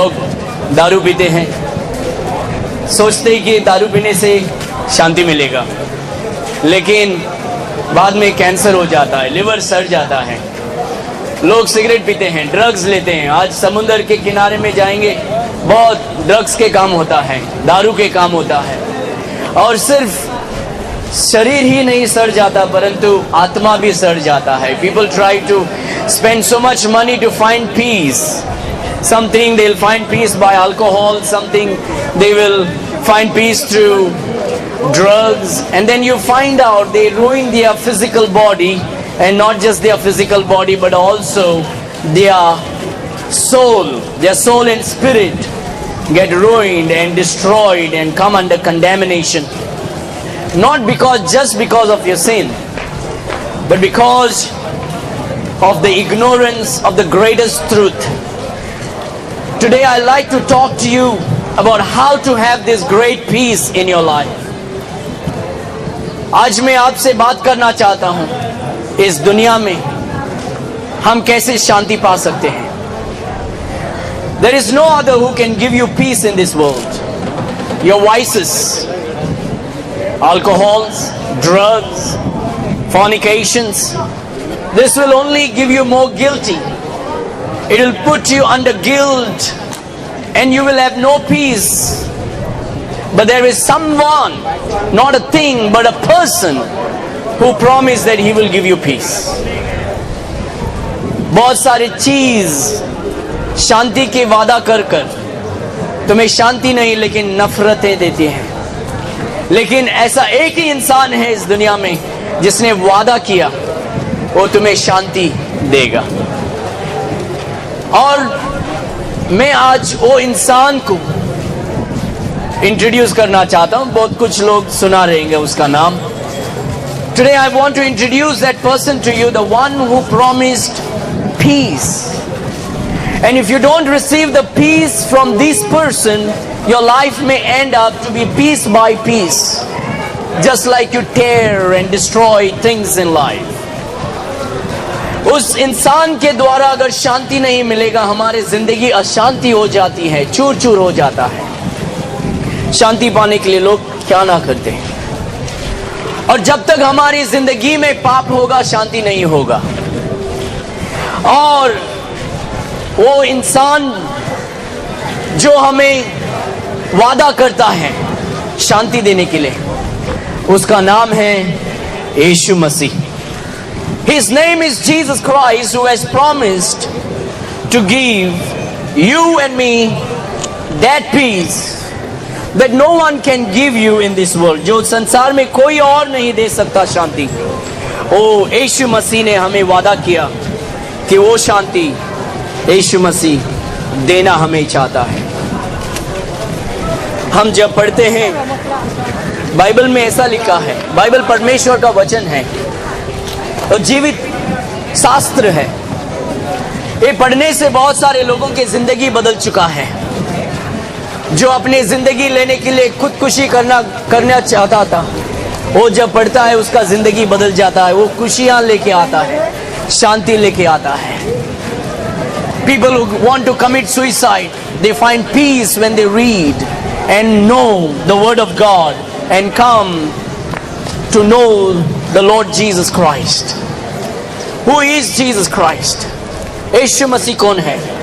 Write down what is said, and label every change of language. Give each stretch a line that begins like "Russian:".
Hindi: लोग दारू पीते हैं, सोचते हैं कि दारू पीने से शांति मिलेगा, लेकिन बाद में कैंसर हो जाता है, लिवर सड़ जाता है। लोग सिगरेट पीते हैं, ड्रग्स लेते हैं। आज समुंदर के किनारे में जाएंगे, बहुत ड्रग्स के काम होता है, दारू के काम होता है। और सिर्फ शरीर ही नहीं सड़ जाता, परंतु आत्मा भी सड़ जाता है।
English: People try to spend so much money to find peace. Something they'll find peace by alcohol, something they will find peace through drugs, and then you find out they ruin their physical body, and not just their physical body but also their soul and spirit get ruined and destroyed and come under condemnation. Not just because of your sin, but because of the ignorance of the greatest truth. Today I like to talk to you about how to have this great peace in your life.
Hindi: आज मैं आपसे बात करना चाहता हूँ, इस दुनिया में हम कैसे शांति पा सकते हैं।
English: There is no other who can give you peace in this world. Your vices, alcohols, drugs, fornications, this will only give you more guilty. It will put you under guilt and you will have no peace. But there is someone, not a thing, but a person who promised that he will give you peace.
Hindi: बहुत सारी चीज शांति के वादा कर तुम्हें शांति नहीं लेकिन नफरतें देती हैं। लेकिन ऐसा एक ही इंसान है इस दुनिया में जिसने वादा किया वो तुम्हें शांति देगा। और मैं आज वो इंसान को इंट्रोड्यूस करना चाहता हूँ। बहुत कुछ लोग सुना रहेंगे उसका नाम।
English: Today I want to introduce that person to you, the one who promised peace. And if you don't receive the peace from this person, your life may end up to be piece by piece, just like you tear and destroy things in life.
Hindi: उस इंसान के द्वारा अगर शांति नहीं मिलेगा, हमारी जिंदगी अशांति हो जाती है, चूर चूर हो जाता है। शांति पाने के लिए लोग क्या ना करते हैं। और जब तक हमारी जिंदगी में पाप होगा, शांति नहीं होगा। और वो इंसान जो हमें वादा करता है शांति देने के लिए, उसका नाम है यीशु मसीह।
English: His name is Jesus Christ, who has promised to give you and me that peace that no one can give you in this world.
Hindi: जो संसार में कोई और नहीं दे सकता शांति, ओ यीशु मसीह ने हमें वादा किया कि वो शांति यीशु मसीह देना हमें चाहता है। हम जब पढ़ते हैं बाइबल में ऐसा लिखा है, बाइबल परमेश्वर का वचन है और जीवित शास्त्र है। ये पढ़ने से बहुत सारे लोगों की जिंदगी बदल चुका है। जो अपनी जिंदगी लेने के लिए खुदकुशी करना चाहता था, वो जब पढ़ता है उसका जिंदगी बदल जाता है। वो खुशियां लेके आता है, शांति लेके आता है।
English: People who want to commit suicide, they find peace when they read and know the word of God and come to know the Lord Jesus Christ. Who is Jesus Christ?
Hindi: यीशु मसीह कौन है?